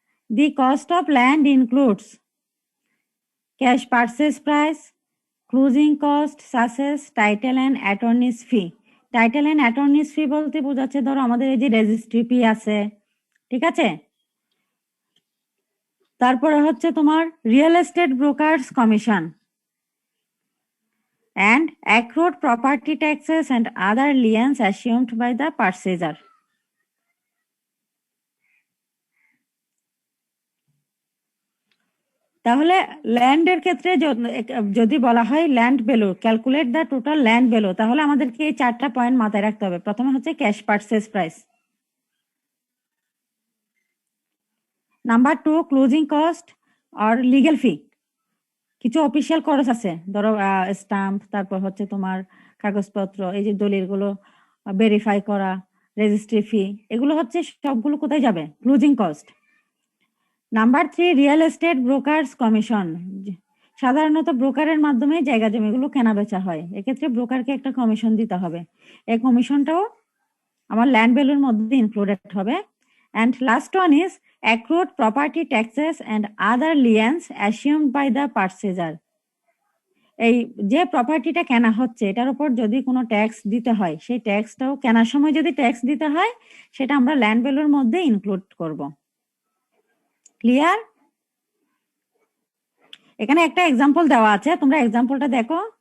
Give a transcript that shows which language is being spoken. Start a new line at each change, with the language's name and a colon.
English: The cost of land includes cash purchase price, closing cost such as title and attorney's fee.
Bangla: Title and অ্যাটর্নিস ফি বলতে বোঝাচ্ছে ধরো আমাদের এই যে রেজিস্ট্রি ফি আছে, ঠিক আছে? তারপরে হচ্ছে তোমার
English: Real estate broker's commission and accrued property taxes and other liens assumed by the purchaser.
Bangla: তাহলে ল্যান্ডের ক্ষেত্রে যদি বলা হয় land value, calculate the total land value, তাহলে আমাদেরকে এই 4টা পয়েন্ট মাথায় রাখতে হবে। প্রথমে হচ্ছে cash purchase price, number 2 closing cost আর লিগ্যাল ফি, কিছু অফিসিয়াল খরচ আছে, ধরো স্টাম্প, তারপর হচ্ছে তোমার কাগজপত্র, এই যে দলিলগুলো ভেরিফাই করা, রেজিস্ট্রি ফি, এগুলো হচ্ছে সবগুলো কোথায় যাবে? Closing cost. Number 3 real estate brokers commission, সাধারণত ব্রোকারের মাধ্যমে জায়গা জমিগুলো কেনা বেচা হয়, এক্ষেত্রে ব্রোকারকে একটা কমিশন দিতে হবে, এই কমিশনটাও আমার ল্যান্ড ভ্যালুর মধ্যে ইনক্লুডেড হবে।
English: And last one is accrued property taxes and other liens assumed by the purchaser.
Bangla: এই যে প্রপার্টিটা কেনা হচ্ছে এটার উপর যদি কোনো ট্যাক্স দিতে হয়, সেই ট্যাক্সটাও কেনার সময় যদি ট্যাক্স দিতে হয় সেটা আমরা ল্যান্ড ভ্যালুর মধ্যে ইনক্লুড করব। ক্লিয়ার? এখানে একটা এক্সাম্পল দেওয়া আছে, তোমরা এক্সাম্পলটা দেখো।